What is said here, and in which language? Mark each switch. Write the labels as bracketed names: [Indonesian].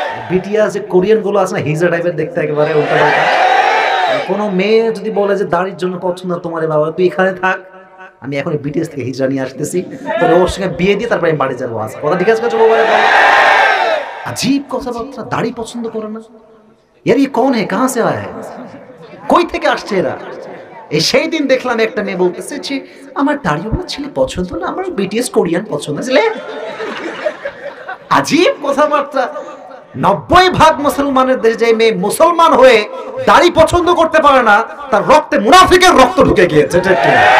[Bangla] BTS যে Korean গুলো আছে না, হিজা টাইপের দেখতে, একেবারে ওটা কোনো মেয়ে যদি বলে যে দাড়ির জন্য পছন্দ তোমার, বাবা তুই এখানে থাক, আমি এখন বিটিএস থেকে হিজড়া নিয়ে আসতেছি, তোর ওর সঙ্গে বিয়ে দিয়ে তারপরে আমি বাড়ি যাবো। আজ কথা ঠিক আছে? अजीब কথাবার্তা, দাড়ি পছন্দ করে না। [Hindi] यार ये कौन है, कहां से आया है, [Bangla] কই থেকে আসছে এরা? এই সেই দিন দেখলাম একটা মেয়ে বলতেছে যে আমার দাড়িওয়ালা ছেলে পছন্দ না, আমার বিটিএস কোরিয়ান পছন্দ। अजीब কথাবার্তা। 90% মুসলমানের দেশে যে মেয়ে মুসলমান হয়ে দাড়ি পছন্দ করতে পারে না, তার রক্তে মুনাফিকের রক্ত ঢুকে গিয়েছে। ঠিক কি?